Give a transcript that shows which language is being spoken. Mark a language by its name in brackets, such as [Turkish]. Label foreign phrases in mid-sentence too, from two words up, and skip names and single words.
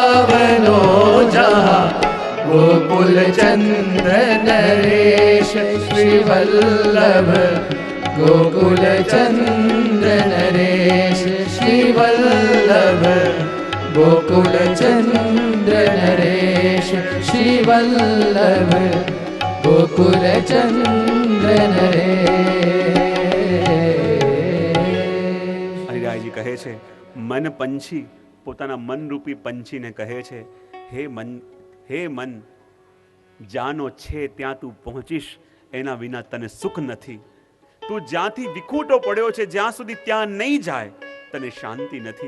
[Hindi] सुहावनो जहाँ, गोकुल चंद्र नरेश श्रीवल्लभ गोकुल चंद्र नरेश श्रीवल्लभ गोकुल चंद्र नरेश श्रीवल्लभ गोकुल चंद्र नरेश। [Gujarati] હરિરાયજી કહે છે, મન પંછી પોતાના મનરૂપી પંછીને કહે છે, હે મન, જાનો છે ત્યાં તું પહોંચીશ, એના વિના તને સુખ નથી. તું જ્યાંથી વિખૂટો પડ્યો છે જ્યાં સુધી ત્યાં નહીં જાય તને શાંતિ નથી.